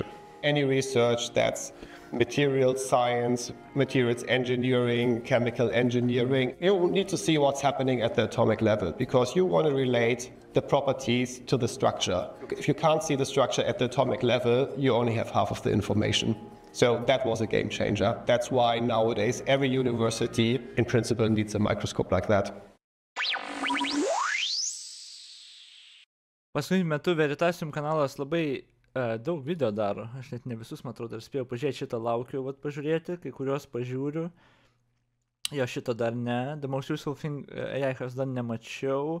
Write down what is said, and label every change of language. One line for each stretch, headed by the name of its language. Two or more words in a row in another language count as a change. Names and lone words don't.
English: Any research that's materials science, materials engineering, chemical engineering, you need to see what's happening at the atomic level because you want to relate the properties to the structure. If you can't see the structure at the atomic level, you only have half of the information. So that was a game changer. That's why nowadays every university in principle needs a microscope like that.
Lithuanian: Paskutiniu metu Veritasium kanalas labai daug video daro. Aš net ne visus, man atrodo, dar spėjau pažiūrėti šitą, laukiu pažiūrėti, kai kurios pažiūriu. Jo, šito dar ne. The Most Useful Thing AI dar nemačiau.